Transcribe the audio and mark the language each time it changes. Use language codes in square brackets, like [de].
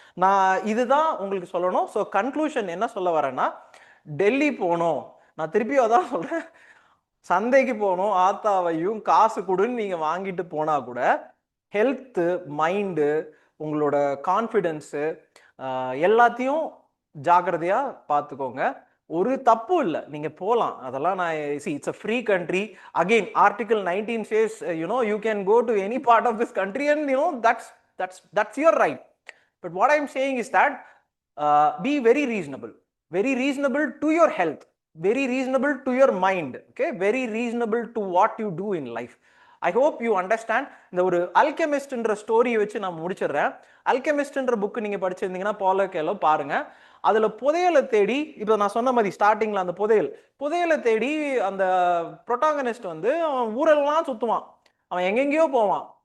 [ta] நான் இதுதான் உங்களுக்கு சொல்லணும். ஸோ கன்க்ளூஷன் என்ன சொல்ல வரேன்னா, டெல்லி போகணும், நான் திருப்பியும் அதான் சொல்றேன், சந்தைக்கு போகணும், ஆத்தாவையும் காசு கொடுன்னு நீங்க வாங்கிட்டு போனா கூட ஹெல்த்து, மைண்டு, உங்களோட கான்ஃபிடென்ஸு எல்லாத்தையும் ஜாக்கிரதையா பார்த்துக்கோங்க. ஒரு தப்பு இல்லை, நீங்க போகலாம், அதெல்லாம் நான் [en] It's a free country. Again article 19 says you can go to any part of this country and that's your right. But what I'm saying is that be very reasonable to your health, very reasonable to your mind, okay, very reasonable to what you do in life. I hope you understand. [ta] இந்த ஒரு அல்கெமிஸ்ட்ன்ற ஸ்டோரியை வச்சு நான் முடிச்சிடுறேன். அல்கெமிஸ்ட்ன்ற book நீங்க படிச்சிருந்தீங்கன்னா பாலோ கோயெல்ஹோ பாருங்க. அதுல புதையலை தேடி, இப்போ நான் சொன்ன மாதிரி ஸ்டார்டிங்ல அந்த புதையலை தேடி அந்த புரோட்டாகனிஸ்ட் வந்து அவன் ஊரெல்லாம் சுத்துவான், அவன் எங்கெங்கயோ போவான்.